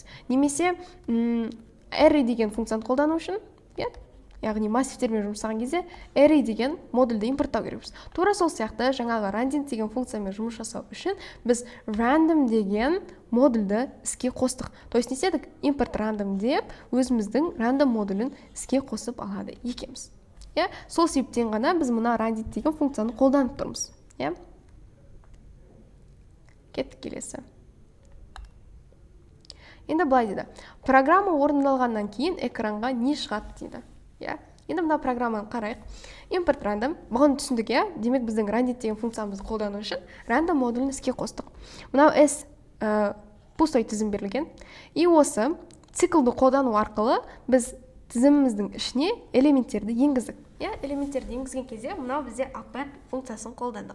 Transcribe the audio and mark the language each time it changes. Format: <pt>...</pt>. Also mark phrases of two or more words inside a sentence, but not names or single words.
<kk>Немесе array деген функцияны қолдану үшін, яғни массивтермен жұмсаған кезде array деген модульді импорттау керекпіз. Тура сол сияқты жаңағы randint деген функциямен жұмыс жасау үшін біз random деген модульді іске қостық.</kk> <ru>То есть</ru> <kk>не істедік?</kk> <en>Import random</en> <kk>деп өзіміздің random модулін іске қосып алады екенбіз. Сол себептен ғана біз мына randint деген функцияны қолданып тұрмыз. Кеттік келесі. Енді былай дейді. Программа орындалғаннан кейін экранға не шығады дейді. Енді мына программаны қарайық.</kk> <en>Import random.</en> <kk>Бұған түсіндік, демек біздің randint деген функциямызды қолдану үшін random модулін іске қостық. Мынау S пустой тізім берілген. И осы циклды қолдану арқылы біз тізіміміздің ішіне элементтерді енгіздік. Элементтерді енгізген кезде мынау бізде append функциясын қолдандық.</kk>